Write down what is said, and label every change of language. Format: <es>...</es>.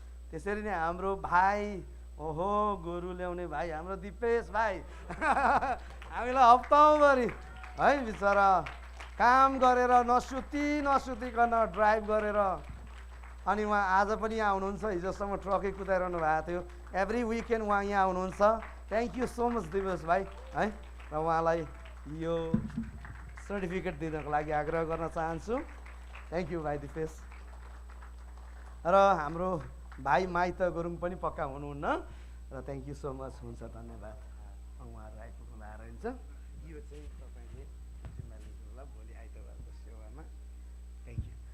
<ne>त्यसरी नै हाम्रो भाइ, ओहो गोरु ल्याउने भाइ हाम्रो दिपेश भाइ हामीलाई हप्ताभरि है बिचरा काम गरेर नसुतिकन ड्राइभ गरेर, अनि उहाँ आज पनि यहाँ हुनुहुन्छ। हिजोसम्म ट्रकै कुदाइरहनु भएको थियो।</ne> <en>every weekend</en> <ne>उहाँ यहाँ हुनुहुन्छ।</ne> <en>Thank you so much Dipesh भाइ है।</en> <ne>र उहाँलाई यो सर्टिफिकेट दिनको लागि आग्रह गर्न चाहन्छु।</ne> <en>thank you</en> <ne>भाइ दिपेश। र हाम्रो भाइ माइत गुरुङ पनि पक्का हुनुहुन्न र</ne> <en>Thank you so much.</en> <ne>हुन्छ, धन्यवाद। उहाँहरू आइपुग्नु भएर हुन्छ। यो चाहिँ तपाईँले जिम्मा लिनु होला भोलि आइतबारको सेवामा।</ne> <en>Thank you.</en>